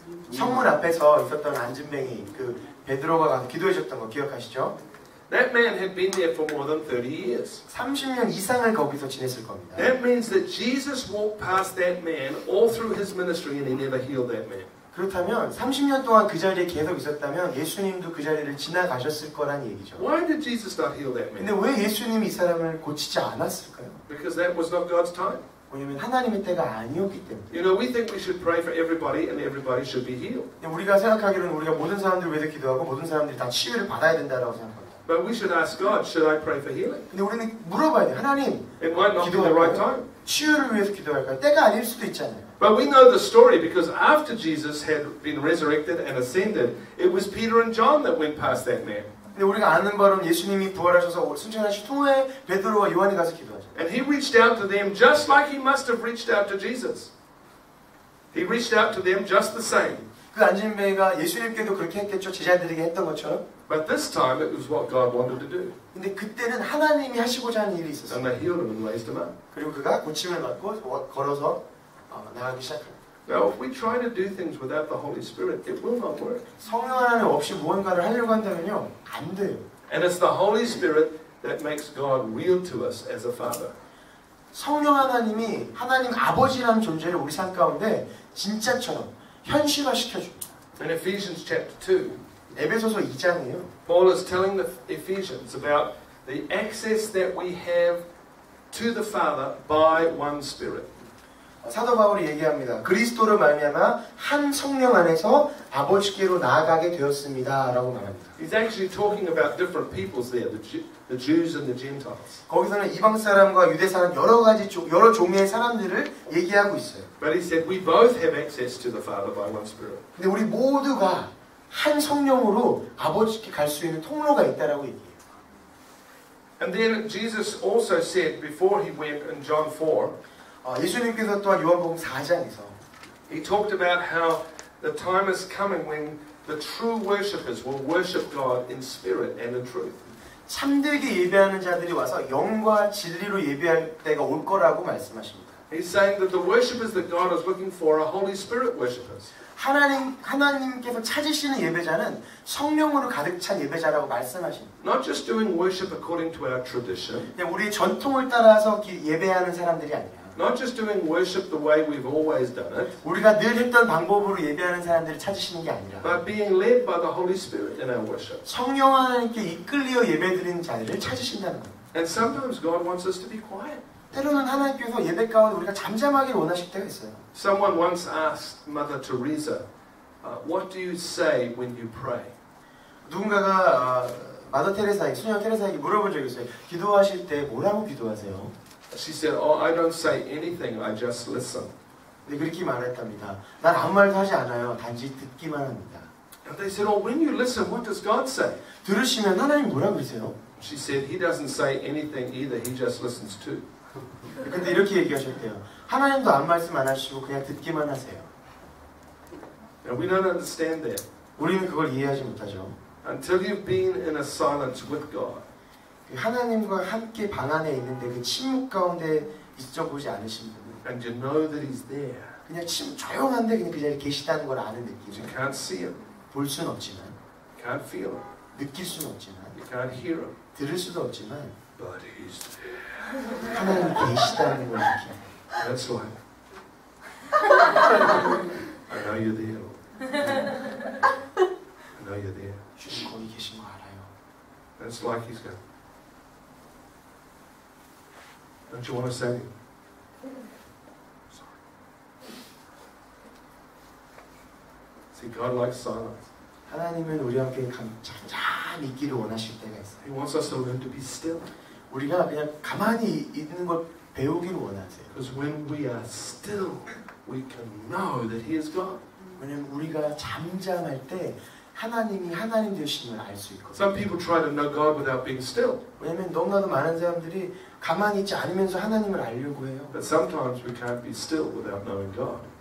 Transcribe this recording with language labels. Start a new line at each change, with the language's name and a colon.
Korean: 성문 앞에서 있었던 안진뱅이 베드로가 가서 기도해 줬던 거 기억하시죠?
English: That man had been there for more than 30 years.
Korean: 30년 이상을 거기서 지냈을 겁니다.
English: That means that Jesus walked past that man all through his ministry and he never healed that man.
Korean: 그렇다면 30년 동안 그 자리에 계속 있었다면 예수님도 그 자리를 지나가셨을 거란 얘기죠.
English: Why did Jesus not heal that man?
Korean: 근데 왜 예수님이 이 사람을 고치지 않았을까요?
English: Because that was not God's time.
Korean: 왜냐면 하나님의 때가 아니었기 때문에.
English: You know, we think we should pray for everybody and everybody should be healed.
Korean: 우리가 생각하기로는 우리가 모든 사람들 위해서 기도하고 모든 사람들이 다 치유를 받아야 된다라고 생각합니다.
English: But we should ask God, should I pray for healing?
Korean: 근데 우리는 물어봐야 돼요. 하나님,
English: It might not be the right time.
Korean: 치유를 위해서 기도할까요? 때가 아닐 수도 있잖아요.
English: But we know the story because after Jesus had been resurrected and ascended, it was Peter and John that went past that man.
Korean: 근데 우리가 아는 바로는 예수님이 부활하셔서 승천하신 후에 베드로와 요한이 가서 기도하죠.
English: And he reached out to them just like he must have reached out to Jesus. He reached out to them just the same.
Korean: 그 안진뱅이가 예수님께도 그렇게 했겠죠. 제자들에게 했던 것처럼.
English: But this time it was what God wanted to do.
Korean: 근데 그때는 하나님이 하시고자 하는 일이 있었어요.
English: And they healed him and raised him up.
Korean: 그리고 그가 고침을 받고 걸어서 나가기 시작합니다.
English: Now, if we try to do things without the Holy Spirit, it will not work.
Korean: 성령 하나님 없이 무언가를 하려고 한다면요, 안 돼요.
English: And it's the Holy Spirit that makes God real to us as a Father.
Korean: 성령 하나님이 하나님 아버지라는 존재를 우리 삶 가운데 진짜처럼 현실화시켜줍니다.
English: In Ephesians chapter 2,
Korean: 에베소서 2장이에요.
English: Paul is telling the Ephesians about the access that we have to the Father by one Spirit.
Korean: 사도 바울이 얘기합니다. 그리스도로 말미암아 한 성령 안에서 아버지께로 나아가게 되었습니다라고 말합니다.
English: He's actually talking about different peoples there, the Jews and the Gentiles.
Korean: 거기서는 이방 사람과 유대 사람 여러 종류의 사람들을 얘기하고 있어요.
English: But he said we both have access to the Father by one Spirit.
Korean: 근데 우리 모두가 한 성령으로 아버지께 갈 수 있는 통로가 있다라고 얘기해요.
English: And then Jesus also said before he went in John 4,
Korean: 예수님께서 또한 요한복음 4장에서
English: he talked about how the time is coming when the true worshippers will worship God in spirit and in truth.
Korean: 참되게 예배하는 자들이 와서 영과 진리로 예배할 때가 올 거라고 말씀하십니다.
English: He's saying that the worshippers that God is looking for are Holy Spirit worshippers.
Korean: 하나님께서 찾으시는 예배자는 성령으로 가득 찬 예배자라고 말씀하십니다.
English: Not just doing worship according to our tradition.
Korean: 우리의 전통을 따라서 예배하는 사람들이 아니라
English: Not just doing worship the way we've always done it.
Korean: 우리가 늘 했던 방법으로 예배하는 사람들을 찾으시는 게 아니라
English: But being led by the Holy Spirit in our worship.
Korean: 성령 하나님께 이끌려 예배드리는 자들을 찾으신다는 겁니다.
English: And sometimes God wants us to be quiet.
Korean: 때로는 하나님께서 예배 가운데 우리가 잠잠하길 원하실 때가 있어요.
English: Someone once asked Mother Teresa, what do you say when you pray?
Korean: 누군가가 마더 테레사에게, 수녀 테레사에게 물어본 적이 있어요. 기도하실 때 뭐라고 기도하세요?
English: She said, I don't say anything, I just listen.
Korean: 네, 그렇게 말했답니다. 난 아무 말도 하지 않아요. 단지 듣기만 합니다.
English: And they said, when you listen, what does God say?
Korean: 들으시면 하나님 뭐라 그러세요?
English: She said, He doesn't say anything either, He just listens too.
Korean: 근데 이렇게 얘기하셨대요. 하나님도 아무 말씀 안 하시고 그냥 듣기만 하세요.
English: And we don't understand that.
Korean: 우리는 그걸 이해하지 못하죠.
English: Until you've been in a silence with God.
Korean: 하나님과 함께 방 안에 있는데 그 침묵 가운데 있어보지 않으신 분은
English: and you know that He's there.
Korean: 그냥 조용한데 그냥 그 자리에 계시다는 걸 아는
English: You
Korean: 느낌.
English: can't see Him,
Korean: 볼 수는 없지만,
English: you can't feel Him,
Korean: 느낄 수는 없지만,
English: you can't hear Him,
Korean: 들을 수도 없지만
English: but He's there.
Korean: 하나님이 계시다는 걸 느끼는.
English: That's like, I know you're there, Lord. I know you're there.
Korean: 주님 거기 계신 거 알아요.
English: That's like He's going, don't you want to say Him? Sorry. See, God likes silence.
Korean: 하나님은 우리와 함께 잠잠히 있기를 원하실 때가 있어요.
English: He wants us to learn to be still.
Korean: 우리가 그냥 가만히 있는 걸 배우기를 원하세요.
English: Because when we are still, we can know that He is God.
Korean: 왜냐면 우리가 잠잠할 때 하나님이 하나님 되시는 걸 알 수 있거든요.
English: Some people try to know God without being still.
Korean: 왜냐면 너무나도 많은 사람들이 가만히 있지 않으면서 하나님을 알려고 해요.
English: But sometimes we can't be still without knowing God.